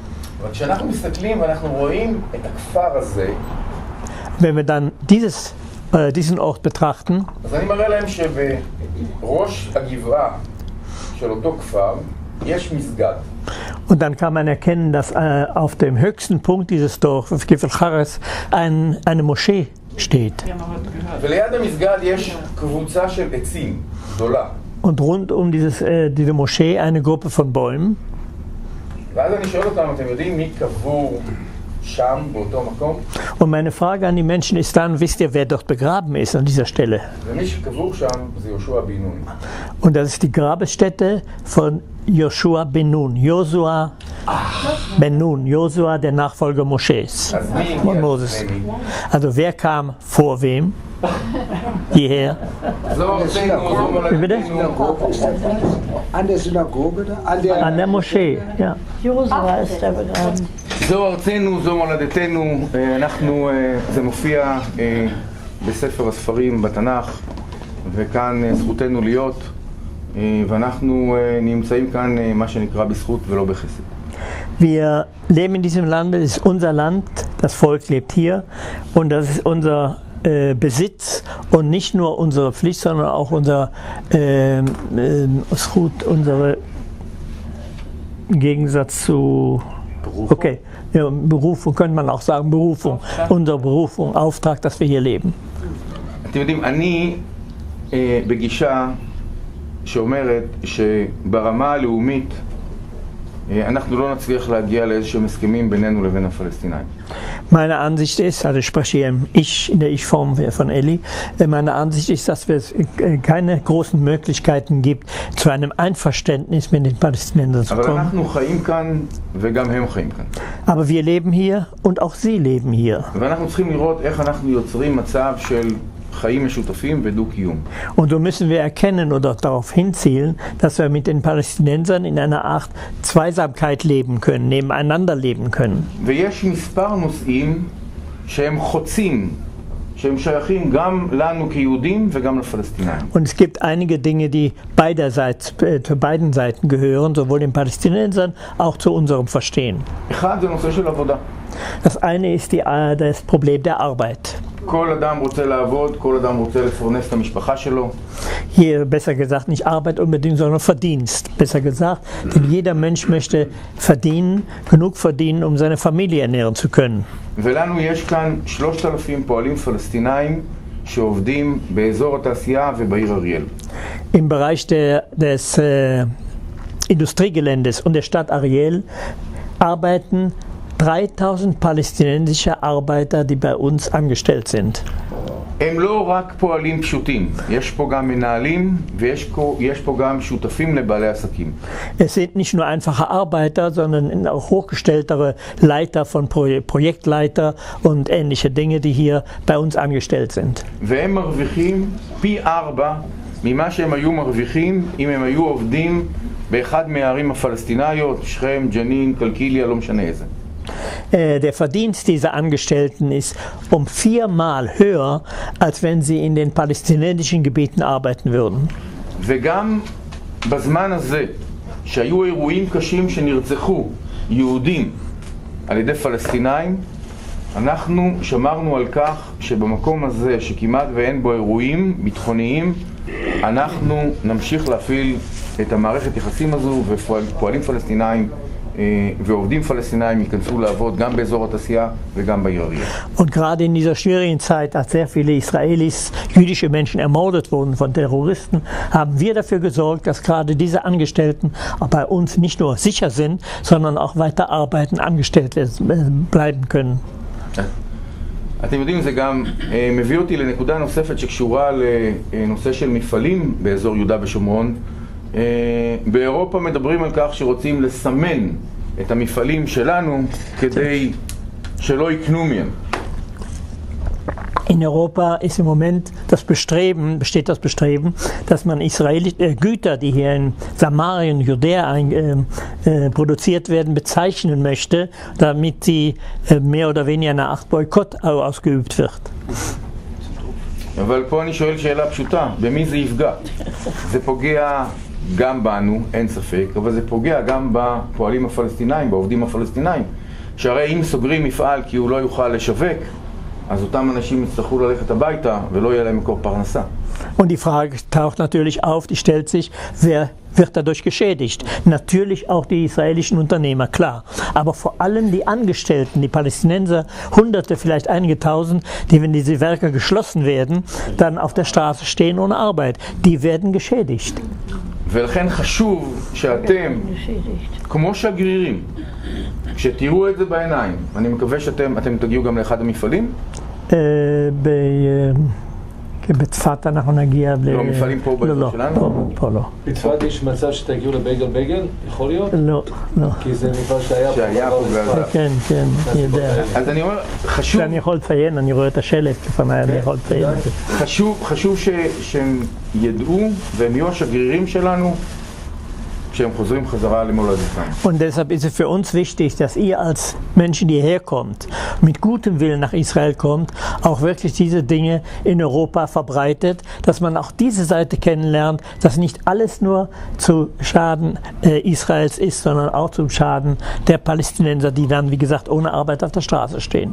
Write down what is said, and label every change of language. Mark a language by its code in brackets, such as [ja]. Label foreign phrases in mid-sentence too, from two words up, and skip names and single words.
[de] Wenn wir dann diesen Ort betrachten, und dann kann man erkennen, dass auf dem höchsten Punkt dieses Dorfes, Kifel Chares, eine Moschee steht. Und rund um diese Moschee eine Gruppe von Bäumen. [he] ואז אני שואל אותם, אתם יודעים מי קבור שם, באותו מקום? [de] Und meine Frage an die Menschen ist dann, wisst ihr, wer dort begraben ist an dieser Stelle? [he] ומי שקבור שם זה יהושע בן נון. [de] Und das ist die Grabesstätte von Joshua ben Nun. Josua ben Nun. Josua, der Nachfolger Mosches [he] אז מי [de] und [he] הגיע Moses. לפני מי? [de] Also wer kam vor wem? Hierher. [he] זו ארצנו, זו מולדתנו. [de] An der Synagoge da? An der Moschee, ja. Josua ist er begraben. [he] זו ארצנו, זו מולדתנו. אנחנו, זה מופיע בספר הספרים בתנ"ך, וכאן זכותנו להיות, ואנחנו נמצאים כאן מה שנקרא בזכות ולא בחסד. [de] Wir leben in diesem Land, es ist unser Land, das Volk lebt hier und das ist unser Besitz und nicht nur unsere Pflicht, sondern auch unser unsere im Gegensatz zu Berufung? Okay, ja, Berufung könnte man auch sagen, Berufung, unsere Berufung, Auftrag, dass wir hier leben. [he] אתם יודעים, אני בגישה שאומרת שברמה הלאומית אנחנו לא נצליח להגיע לאיזשהם הסכמים בינינו לבין הפלסטינאים. [de] Meine Ansicht ist, also ich spreche hier in der Ich-Form von Eli, meine Ansicht ist, dass es keine großen Möglichkeiten gibt, zu einem Einverständnis mit den Palästinensern zu [he] אבל [de] kommen. [he] אנחנו חיים כאן וגם הם חיים כאן. [de] Aber wir leben hier und auch sie leben hier. [he] ואנחנו צריכים לראות איך אנחנו יוצרים מצב של חיים משותפים ודו-קיום. [de] Und so müssen wir erkennen oder darauf hinzielen, dass wir mit den Palästinensern in einer Art Zweisamkeit leben können, nebeneinander leben können. [he] ויש מספר נושאים שהם חוצים, שהם שייכים גם לנו כיהודים וגם לפלסטינאים. [de] Und es gibt einige Dinge, die beiderseits, zu beiden Seiten gehören, sowohl den Palästinensern auch zu unserem Verstehen. [he] אחד זה נושא של עבודה. [de] Das eine ist das Problem der Arbeit. [he] כל אדם רוצה לעבוד, כל אדם רוצה לפרנס את המשפחה שלו. [de] Hier besser gesagt nicht Arbeit unbedingt, sondern Verdienst. Besser gesagt, denn jeder Mensch möchte verdienen, genug verdienen, um seine Familie ernähren zu können. [he] ולנו יש כאן 3,000 פועלים פלסטינאים שעובדים באזור התעשייה ובעיר אריאל. [de] Im Bereich des Industriegeländes und der Stadt Ariel arbeiten 3000 palästinensische Arbeiter, die bei uns angestellt sind. [he] הם לא רק פועלים פשוטים, יש פה גם מנהלים ויש פה גם שותפים לבעלי עסקים. [de] Es sind nicht nur einfache Arbeiter, sondern auch hochgestelltere Leiter von Projektleiter und ähnliche Dinge, die hier bei uns angestellt sind. [he] והם מרוויחים פי 4 ממה שהם היו מרוויחים אם הם היו עובדים באחד מהערים הפלסטיניות, שכם, ג'נין, קלקיליה, לא משנה איזה. [de] Der Verdienst dieser Angestellten ist 4-mal höher, als wenn sie in den palästinensischen Gebieten arbeiten würden. [he] וגם בזמן הזה שהיו אירועים קשים שנרצחו יהודים על ידי פלסטינאים, אנחנו שמרנו על כך שבמקום הזה שכמעט ואין בו אירועים ביטחוניים, אנחנו נמשיך להפעיל את המערכת יחסים הזו, ופועלים פלסטינאים ועובדים פלסטינאים ייכנסו לעבוד גם באזור התעשייה וגם בעיר אריאל. [de] Und gerade in dieser schwierigen Zeit, als sehr viele Israelis, jüdische Menschen ermordet wurden von Terroristen, haben wir dafür gesorgt, dass gerade diese Angestellten auch bei uns nicht nur sicher sind, sondern auch weiter arbeiten, angestellt bleiben können. [he] אתם יודעים, זה גם מביא אותי לנקודה נוספת שקשורה לנושא של מפעלים באזור יהודה ושומרון. באירופה מדברים על כך שרוצים לסמן את המפעלים שלנו כדי שלא יקנו מהם. [de] In Europa ist im Moment besteht das Bestreben, dass man Güter, die hier in Samarien, Judäa produziert werden, bezeichnen möchte, damit sie mehr oder weniger eine Art Boykott ausgeübt wird. [he] אבל פה אני שואל שאלה פשוטה, במי זה יפגע? זה פוגע גם בנו, אין ספק, אבל זה פוגע גם בפועלים הפלסטינאים, בעובדים הפלסטינאים, שהרי אם סוגרים מפעל כי הוא לא יוכל לשווק, אז אותם אנשים יצטרכו ללכת הביתה ולא יהיה להם מקור פרנסה. [de] Und die Frage taucht natürlich auf, die stellt sich, wer wird dadurch geschädigt? Natürlich auch die israelischen Unternehmer, klar. Aber vor allem die Angestellten, die Palästinenser, Hunderte, vielleicht einige Tausend, die, wenn diese Werke geschlossen werden, dann auf der Straße stehen ohne Arbeit, die werden geschädigt. [he] ולכן חשוב שאתם, כמו שגרירים, כשתראו את זה בעיניים, אני מקווה שאתם תגיעו גם לאחד המפעלים? בצפת אנחנו נגיע לא, מפעלים פה באזור שלנו? פה לא. בצפת יש מצב שתגיעו לבייגל בייגל? יכול להיות? לא. כי זה מפעל שהיה פה בגלל כן, אני יודע. אז אני אומר, חשוב... אני יכול לציין, אני רואה את השלט לפניי, אני יכול לציין את זה. חשוב שהם ידעו והם יהיו השגרירים שלנו כשהם חוזרים חזרה למולדתם. [de] Und deshalb ist es für uns wichtig, dass ihr als Menschen, die herkommt, mit gutem Willen nach Israel kommt, auch wirklich diese Dinge in Europa verbreitet, dass man auch diese Seite kennenlernt, dass nicht alles nur zu Schaden Israels ist, sondern auch zum Schaden der Palästinenser, die dann, wie gesagt, ohne Arbeit auf der Straße stehen.